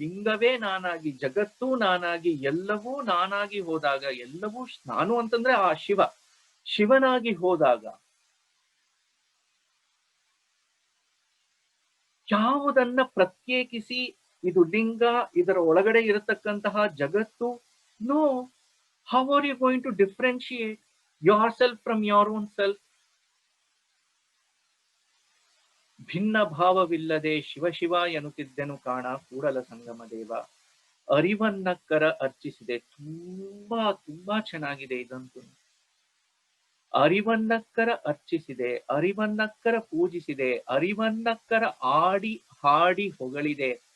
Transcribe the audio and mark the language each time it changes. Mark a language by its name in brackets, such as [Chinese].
[Kannada] ಲಿಂಗವೇ ನಾನಾಗಿ, ಜಗತ್ತೂ ನಾನಾಗಿ, ಎಲ್ಲವೂ ನಾನಾಗಿ ಹೋದಾಗ, ಎಲ್ಲವೂ ನಾನು ಅಂತಂದ್ರೆ ಆ ಶಿವನಾಗಿ ಹೋದಾಗ ಯಾವುದನ್ನ ಪ್ರತ್ಯೇಕಿಸಿ ಇದು ಲಿಂಗ, ಇದರ ಒಳಗಡೆ ಇರತಕ್ಕಂತಹ ಜಗತ್ತು? [English] No. How are you going to differentiate yourself from your own self? [Kannada] ಭಿನ್ನ ಭಾವವಿಲ್ಲದೆ ಶಿವ ಶಿವ ಎನ್ನುತ್ತಿದ್ದೆನು ಕಾಣ ಕೂಡಲ ಸಂಗಮ ದೇವ. ಅರಿವನ್ನಕ್ಕರ ಅರ್ಚಿಸಿದೆ. ತುಂಬಾ ತುಂಬಾ ಚೆನ್ನಾಗಿದೆ ಇದಂತೂ. ಅರಿವನ್ನಕ್ಕರ ಅರ್ಚಿಸಿದೆ, ಅರಿವನ್ನಕ್ಕರ ಪೂಜಿಸಿದೆ, ಅರಿವನ್ನಕ್ಕರ ಆಡಿ ಹಾಡಿ ಹೊಗಳಿದೆ.